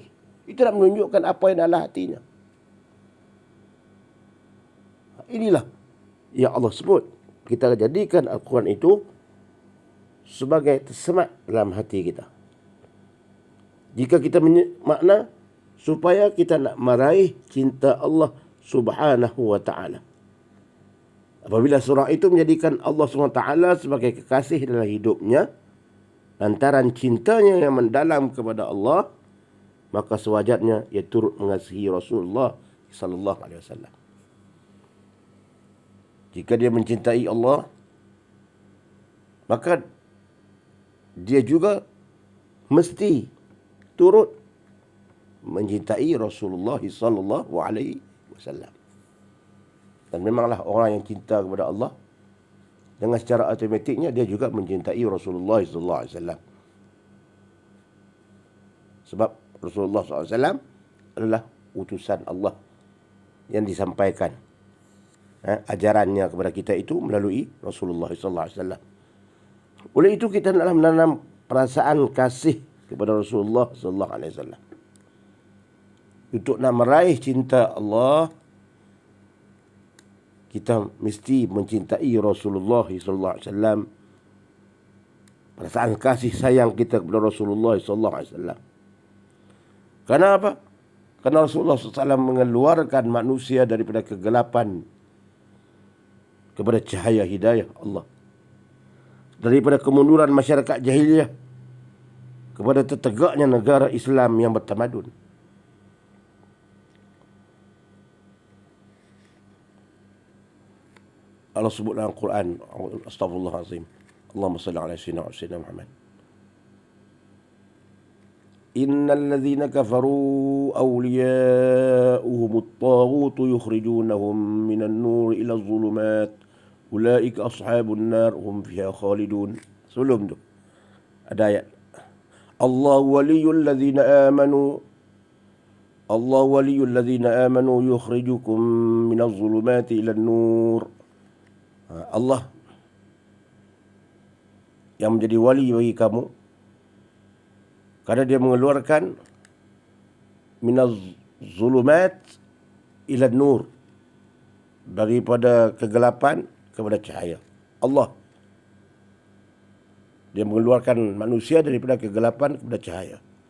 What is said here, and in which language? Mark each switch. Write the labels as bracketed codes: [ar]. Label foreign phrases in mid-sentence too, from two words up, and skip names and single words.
[ms] Itu nak menunjukkan apa yang dalam hatinya. Inilah yang Allah sebut. Kita jadikan Al-Quran itu sebagai tersemat dalam hati kita. Jika kita makna supaya kita nak meraih cinta Allah [ar] سبحانه وتعالى. [ms] Apabila surah itu menjadikan Allah SWT sebagai kekasih dalam hidupnya, lantaran cintanya yang mendalam kepada Allah, maka sewajarnya ia turut mengasihi Rasulullah [ar] صلى الله عليه وسلم. [ms] Jika dia mencintai Allah, maka dia juga mesti turut mencintai Rasulullah [ar] صلى الله عليه وسلم. [ms] Dan memanglah orang yang cinta kepada Allah, dengan secara automatiknya dia juga mencintai Rasulullah [ar] صلى الله عليه وسلم. [ms] Sebab Rasulullah [ar] صلى الله عليه وسلم [ms] adalah utusan Allah yang disampaikan ajarannya kepada kita itu melalui Rasulullah [ar] صلى الله عليه وسلم. [ms] Oleh itu kita hendaklah menanam perasaan kasih kepada Rasulullah [ar] صلى الله عليه وسلم. [ms] Untuk nak meraih cinta Allah, kita mesti mencintai Rasulullah [ar] صلى الله عليه وسلم. [ms] Perasaan kasih sayang kita kepada Rasulullah [ar] صلى الله عليه وسلم. [ms] Karena apa? Karena Rasulullah SAW mengeluarkan manusia daripada kegelapan kepada cahaya hidayah Allah. Daripada kemunduran masyarakat jahiliyah kepada tertegaknya negara Islam yang bertamadun. Allah sebut dalam Quran, Astaghfirullahalazim. [ar] اللهم صل على سيدنا محمد. إن الذين كفروا أولياؤهم الطاغوت يخرجونهم من النور إلى الظلمات أولئك أصحاب النار هم فيها خالدون. [ms] Sebelum tu ada ayat [ar] الله ولي الذين آمنوا يخرجكم من الظلمات إلى النور. [ms] Allah yang menjadi wali bagi kamu karena dia mengeluarkan [ar] من الظلمات إلى النور, [ms] daripada kegelapan kepada cahaya. Allah dia mengeluarkan manusia daripada kegelapan kepada cahaya.